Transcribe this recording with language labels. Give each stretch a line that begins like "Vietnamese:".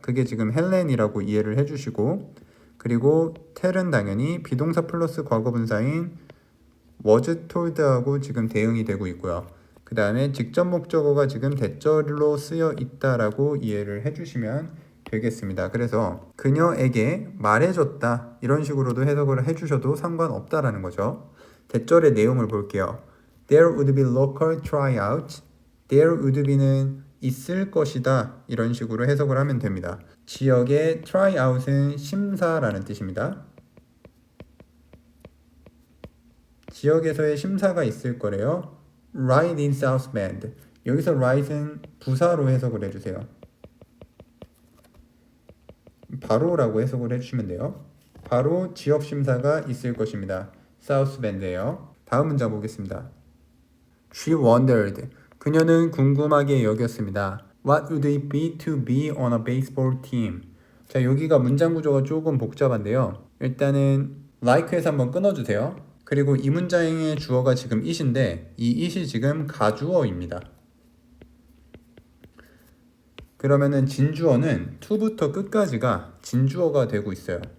Korean: 그게 지금 헬렌이라고 이해를 해주시고 그리고 tell은 당연히 비동사 플러스 과거분사인
English: was told
Korean: 하고 지금 대응이 되고 있고요. 그 다음에 직접 목적어가 지금 대절로 쓰여 있다라고 이해를 해주시면 되겠습니다. 그래서 그녀에게 말해줬다 이런 식으로도 해석을 해주셔도 상관없다라는 거죠. 대절의 내용을 볼게요.
English: There would be local tryouts. There would be
Korean: 는 있을 것이다 이런 식으로 해석을 하면 됩니다. 지역의 tryout은 심사라는 뜻입니다. 지역에서의 심사가 있을 거래요.
English: Right in South Bend.
Korean: 여기서 right은 부사로 해석을 해주세요. 바로라고 해석을 해주시면 돼요. 바로 지역 심사가 있을 것입니다. South Bend예요. 다음 문장 보겠습니다.
English: She wondered.
Korean: 그녀는 궁금하게 여겼습니다.
English: What would it be to be on a baseball team?
Korean: 자, 여기가 문장 구조가 조금 복잡한데요. 일단은 like에서 한번 끊어주세요. 그리고 이 문장의 주어가 지금 it인데 이 it이 지금 가주어입니다. 그러면은 진주어는 to부터 끝까지가 진주어가 되고 있어요.